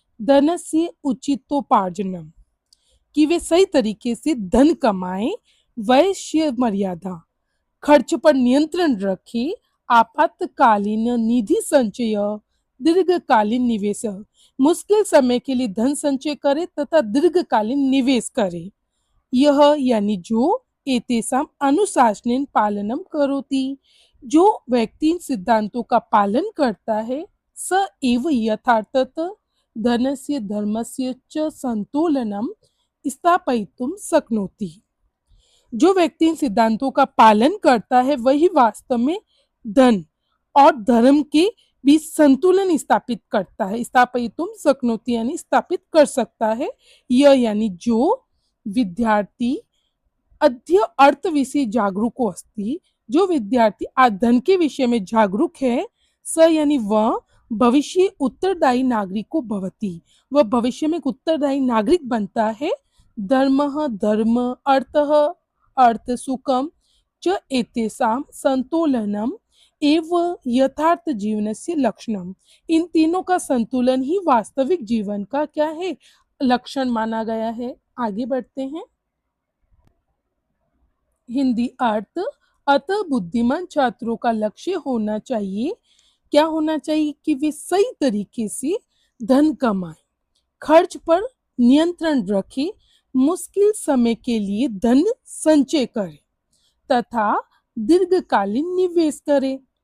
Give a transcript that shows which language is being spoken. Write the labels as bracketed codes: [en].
[sa] धनस्य उचितोपार्जनम, [hi] कि वे सही तरीके से धन कमाएं, वैश्य मर्यादा, खर्च पर नियंत्रण रखें, आपातकालीन निधि संचय, दीर्घकालीन निवेश, मुश्किल समय के लिए धन संचय करें तथा दीर्घकालीन निवेश करें। यह यानी जो [sa] एतेषाम् अनुशासनेन पालनं करोति। [hi] जो व्यक्ति इन सिद्धांतों का पालन करता है [sa] स एव यथार्थतः धनस्य धर्मस्य च संतुलनं स्थापयितुं शक्नोति। [hi] जो व्यक्ति इन सिद्धांतों का पालन करता है वही वास्तव में धन और धर्म के बीच संतुलन स्थापित करता है। [sa] स्थापयितुं शक्नोति [hi] यानी स्थापित कर सकता है। यह यानी जो विद्यार्थी [sa] अद्य अर्थविषये जागरूको अस्ति, [hi] जो विद्यार्थी आज धन के विषय में जागरूक है स यानी वह [sa] भविष्य उत्तरदायी नागरिको भवति, [hi] वह भविष्य में एक उत्तरदायी नागरिक बनता है। [sa] धर्मः धर्म अर्थः अर्थ सुखम च एतेषां संतुलनम एव यथार्थ जीवनस्य लक्षणम। [hi] इन तीनों का संतुलन ही वास्तविक जीवन का क्या है, लक्षण माना गया है। आगे बढ़ते हैं। हिंदी अर्थ। अतः बुद्धिमान छात्रों का लक्ष्य होना चाहिए, क्या होना चाहिए कि वे सही तरीके से धन कमाएं, खर्च पर नियंत्रण रखें, मुश्किल समय के लिए धन संचय करें तथा दीर्घकालीन निवेश करें।